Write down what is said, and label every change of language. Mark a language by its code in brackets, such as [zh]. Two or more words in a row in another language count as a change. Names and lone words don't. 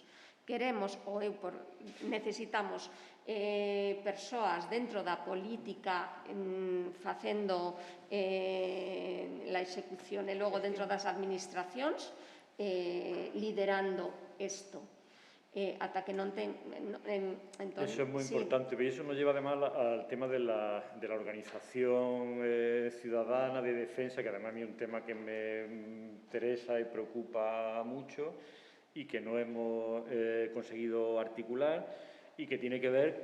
[gl] Queremos, necesitamos persoas dentro da política facendo a execución e logo dentro das administracións liderando isto. Ata que non ten... [es] Eso es muy importante, pero eso nos lleva además al tema de la organización ciudadana de defensa, que además a mí es un tema que me interesa y preocupa mucho y que no hemos conseguido articular y que tiene que ver